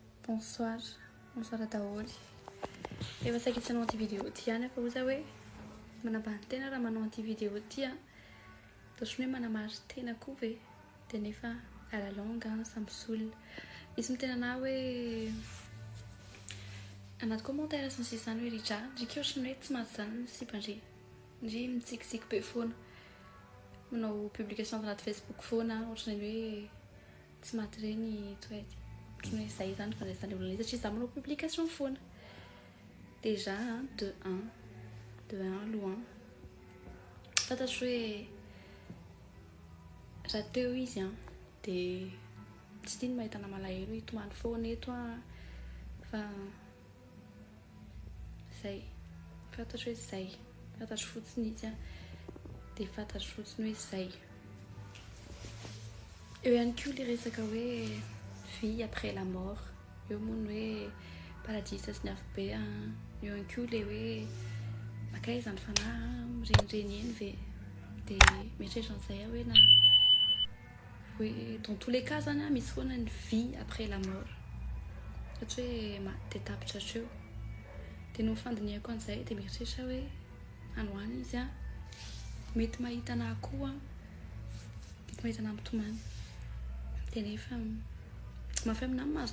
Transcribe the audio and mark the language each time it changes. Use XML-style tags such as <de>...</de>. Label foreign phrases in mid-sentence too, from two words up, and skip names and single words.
<mg>Bonsoir daholo. Efa saika tsy hanao an'ity vidéo ty ihany fa oza hoe manambany tena raha manao an'ity vidéo ty a. Ohatrany hoe manamary tena koa ve de nefa</mg> <fr>à la longue</fr> <mg>samby solona. Misy mitena na hoe anaty commentaire sy ny sisa zany hoe Ritra ohatrany hoe tsy mahazo zany sipa ndry mitsikitsiky be foana manao publication anaty Facebook foana ohatrany hoe tsy maty reny toety. Ohatrany hoe zay zany fandraisan'ny olona satria za manao publication foana. Déjà de 1 loin fantatro hoe raha teo izy de tsy tiany mahitana malahelo hitomany foana eto fa zay fantatro hoe zay fantatro fotsiny izy de fantatro fotsiny hoe zay. Eo ihany koa le resaka hoe</mg> <fr>vie après la mort,</fr> <mg>eo moa hoe paradis sy ny hafa be eo ihany koa le hoe makaiza ny fanahy renireny eny ve de mieritreritra an'izay hoe na hoe</mg> <fr>dans tous les cas</fr> <mg>zany misy foana ny</mg> <fr>vie après la mort</fr> <mg>satria hoe maty de tapitra hatreo de no fandinihako an'izay de mieritreritra hoe anoany izy mety mahita anahy koa mety mahita anahy mitomany de nefa mafy aminahy mahazo</mg>